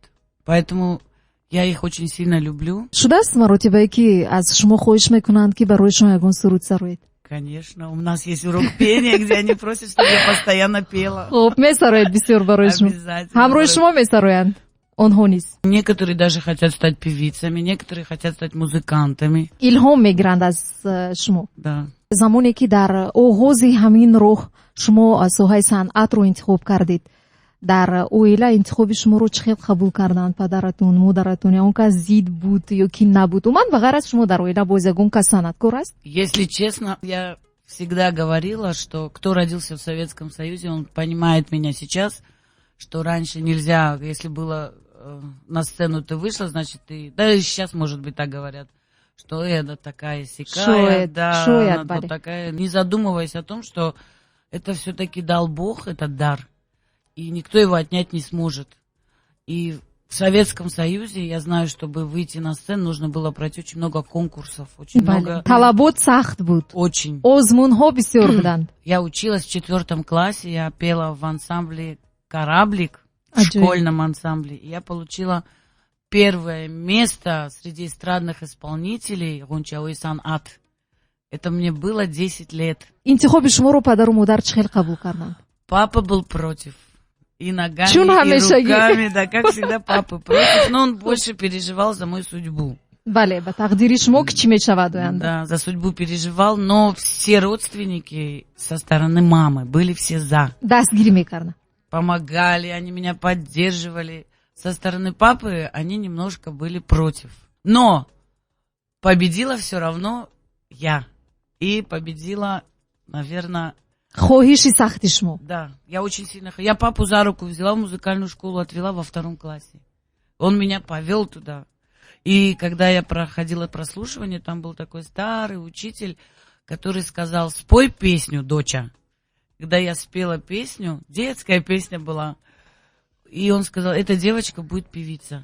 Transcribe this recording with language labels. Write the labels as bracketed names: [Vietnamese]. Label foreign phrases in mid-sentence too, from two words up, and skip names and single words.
[Russian] Поэтому я их очень сильно люблю. Конечно, у нас есть урок пения, где они просят, чтобы я постоянно пела. Обязательно. Некоторые даже хотят стать певицами, некоторые хотят стать музыкантами. [Tajik] Илхом мигранд аз шумо. [Russian] Да. [Tajik] замоне ки дар оғози ҳамин роҳ шумо соҳаи санъатро интихоб кардид, дар оила интихоби шуморо чӣ хел қабул карданд падаратун, модаратун, ё он кас зид буд ё ки набуд? Уман ва ғайр аз шумо дар оила боз ягон кас санъаткор аст? [Russian] Если честно, я всегда говорила, что кто родился в Советском Союзе, он понимает меня сейчас, что раньше нельзя, если было на сцену ты вышла, значит ты, да и сейчас, может быть, так говорят, что это такая сякая, да, она такая, не задумываясь о том, что это все-таки дал Бог, это дар, и никто его отнять не сможет. И в Советском Союзе, я знаю, чтобы выйти на сцену, нужно было пройти очень много конкурсов, очень много... [Tajik] Талабот сахт буд. [Russian] Очень. [Tajik] Озмунхо бисёр буданд. [Russian] Я училась в 4 классе, я пела в ансамбле «Кораблик», в школьном ансамбле. И я получила первое место среди эстрадных исполнителей «Гончауи сан'ат». Это мне было 10 лет. [Tajik] Интихоби шуморо падару модар чӣ хел қабул карданд? [Russian] Папа был против. И ногами, и руками, да, как всегда, папа против. Но он больше переживал за мою судьбу. [Tajik] Бале, ба тақдири шумо ки чӣ мешавад оянда? [Russian] Да, за судьбу переживал, но все родственники со стороны мамы были все за. [Tajik] Дастгирӣ мекарданд. [Russian] Помогали, они меня поддерживали. Со стороны папы они немножко были против. Но победила все равно я. И победила, наверное... [Tajik] хоҳиши сахти шумо. [Russian] Да, я очень сильно... Я папу за руку взяла в музыкальную школу, отвела во 2 классе. Он меня повел туда. И когда я проходила прослушивание, там был такой старый учитель, который сказал: спой песню, доча. Когда я спела песню, детская песня была, и он сказал: эта девочка будет певица.